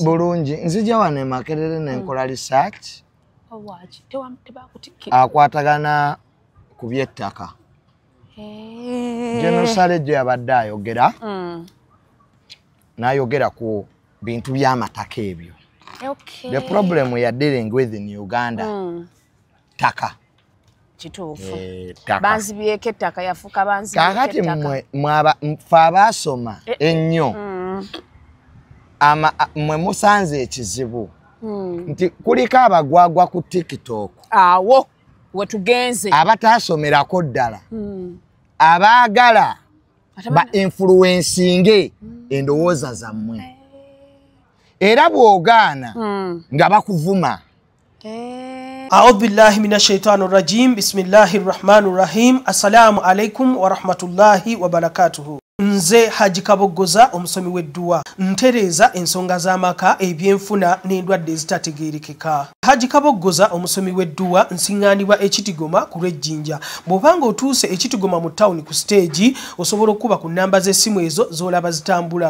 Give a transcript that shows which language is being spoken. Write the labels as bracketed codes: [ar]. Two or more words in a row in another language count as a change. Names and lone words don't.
[lg] bulungi nzija wano e Makerere nenkola research owaaki tebakutiki akwatagana kubyettaka Genocide gye yabadde ayogera n'ayogera ku bintu by'amataka ebyo. [en] The problem we are dealing with in Uganda taka [lg] kituufu banzibyeko ettaka yafuuka kakati mfe abaasoma ennyo mwe musanze ekizibu nti kuliko abagwagwa ku TikTok awo wetugenze abataasomerako ddala abaagala ba influencinge endowooza zammwe era bw'ogaana nga bakuvuma. [ar] أعوذ بالله من الشيطان الرجيم. بسم الله الرحمن الرحيم السلام عليكم ورحمة الله وبركاته. [lg] Nze Haji Kabogoza omusomi w'edduwa ntereza ensonga z'amaka ebyenfuna n'endwadde ezitategeerekeka. Haji Kabogoza omusomi w'edduwa nsiŋŋaanibwa ekitigoma ku lw'ejjinja. Bw'obanga otuuse ekitigoma mu ttawuni ku stage osobola okuba ku nnamba z'essimu ezo z'olaba zitambula.